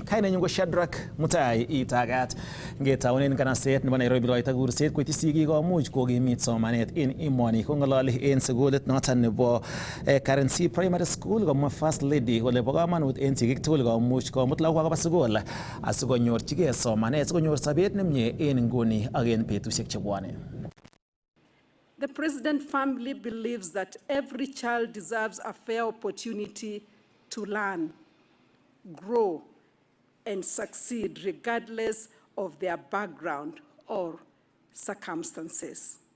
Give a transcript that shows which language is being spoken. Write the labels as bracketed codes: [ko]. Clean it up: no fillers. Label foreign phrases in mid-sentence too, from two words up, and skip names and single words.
[kln] Kainenyu ko Shadrack Mutai Itagat. Ngetaunen kanaset nebo Nairobi logoita kurset koityi sigik komuch kokimit somanet eng emoni. Kong'ololi eng sukulit noton nebo Currency Primary School komwa [en] First Lady [kln] kole bo komonut eng sigik tugul komuch komut lagok koba sukul asikonyorchigei somanet. [en] The President firmly believes that every child deserves a fair opportunity to learn, grow, and succeed regardless of their background or circumstances.